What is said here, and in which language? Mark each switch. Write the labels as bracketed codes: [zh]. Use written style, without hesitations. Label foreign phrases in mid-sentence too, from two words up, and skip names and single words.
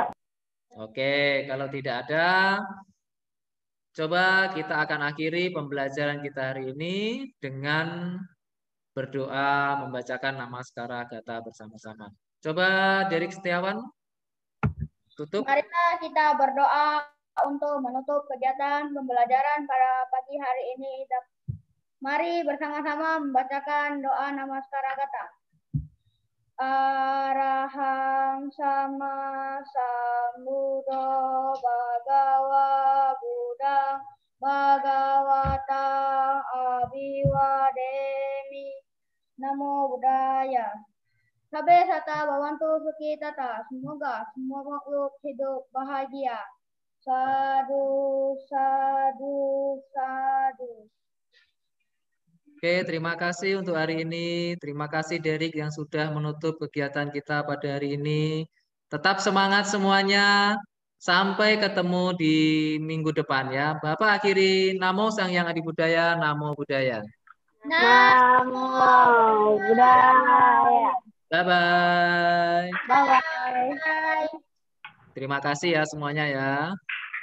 [id] Oke, kalau tidak ada, coba kita akan akhiri pembelajaran kita hari ini dengan berdoa membacakan Namaskara Gata bersama-sama. Coba Derik Setiawan tutup. Marilah kita berdoa untuk menutup kegiatan pembelajaran pada pagi hari ini. Mari bersama-sama membacakan doa Namaskara Gata. [pi] Arahang sama sambuddho bhagava buddhang bhagavata abhiwademi. Namo Buddhaya. Sabe sata bawantu suki tata. [id] Semoga semua makhluk hidup bahagia. [pi] Sadu, sadu, sadu. [id] Oke, terima kasih untuk hari ini. Terima kasih Derik yang sudah menutup kegiatan kita pada hari ini. Tetap semangat semuanya. Sampai ketemu di minggu depan ya. Bapak akhiri [pi] Namo Sang Hyang Adi Budaya, Namo Buddhaya. Namo Buddhaya. [en] Bye-bye. Bye-bye. [id] Terima kasih ya semuanya ya.